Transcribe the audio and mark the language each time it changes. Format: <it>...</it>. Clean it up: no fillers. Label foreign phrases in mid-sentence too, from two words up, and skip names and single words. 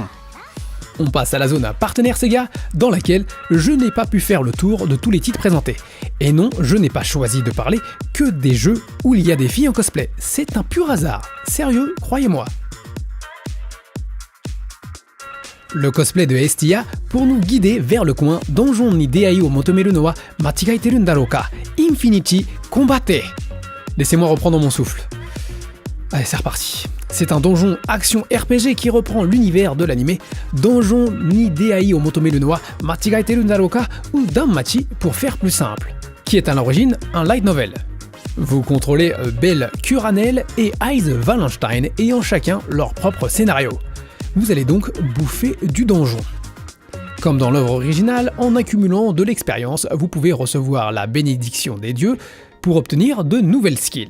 <fr>On passe à la zone partenaire Sega, dans laquelle je n'ai pas pu faire le tour de tous les titres présentés. Et non, je n'ai pas choisi de parler que des jeux où il y a des filles en cosplay. C'est un pur hasard. Sérieux, croyez-moi. Le cosplay de Estia pour nous guider vers le coin Donjon ni Deai o Motomeru no wa Machigaeteru ndaro ka Infinity Combatte. Laissez-moi reprendre mon souffle. Allez, c'est reparti. C'est un donjon action RPG qui reprend l'univers de l'anime Donjon ni Deai o Motomeru no wa Machigaeteru ndaro ka ou Danmachi pour faire plus simple, qui est à l'origine un light novel. Vous contrôlez Belle Curanel et Ice Wallenstein ayant chacun leur propre scénario. Vous allez donc bouffer du donjon. Comme dans l'œuvre originale, en accumulant de l'expérience, vous pouvez recevoir la bénédiction des dieux pour obtenir de nouvelles skills.</fr>